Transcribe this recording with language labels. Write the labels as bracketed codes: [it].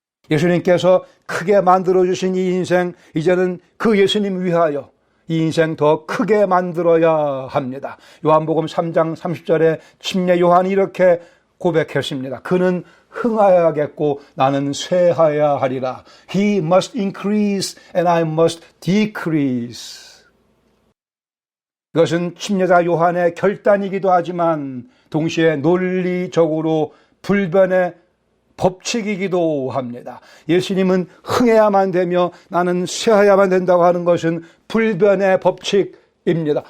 [ko] 예수님께서 크게 만들어주신 이 인생, 이제는 그 예수님 위하여 이 인생 더 크게 만들어야 합니다. 요한복음 3장 30절에 침례 요한이 이렇게 고백했습니다. 그는 흥하여야겠고 나는 쇠하여야 하리라. [en] He must increase and I must decrease. [ko] 이것은 침례자 요한의 결단이기도 하지만 동시에 논리적으로 불변의 법칙이기도 합니다. 예수님은 흥해야만 되며 나는 쇠하여야만 된다고 하는 것은 불변의 법칙입니다.